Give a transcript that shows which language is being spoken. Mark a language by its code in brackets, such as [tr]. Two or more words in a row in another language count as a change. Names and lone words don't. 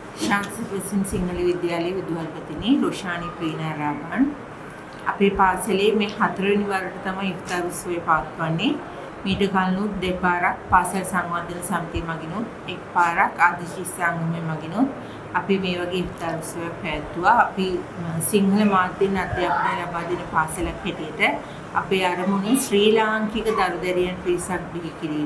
[si] शांति प्रसिद्ध सिंहल विद्यालय विद्वालपतिनी रोशानी प्रीना रामन අපේ පාසලේ මේ 4 වෙනි වරට තමයි ඉෆ්තාර් උත්සවය පවත්වන්නේ. මීට කලිනුත් දෙපාරක් පාසල් සංවර්ධන සමිතිය මගිනුත් එක් පාරක් ආදිශී සංගමය මගිනුත් අපි මේ වගේ ඉෆ්තාර් උත්සවයක් පැවැත්වුවා. අපි සිංහල මාධ්‍යෙන් අධ්‍යාපනය ලබා දෙන පාසලක් හැටියට අපේ අරමුණ ශ්‍රී ලාංකික දරුදැරියන් පිරිසක් බිහි කිරීම.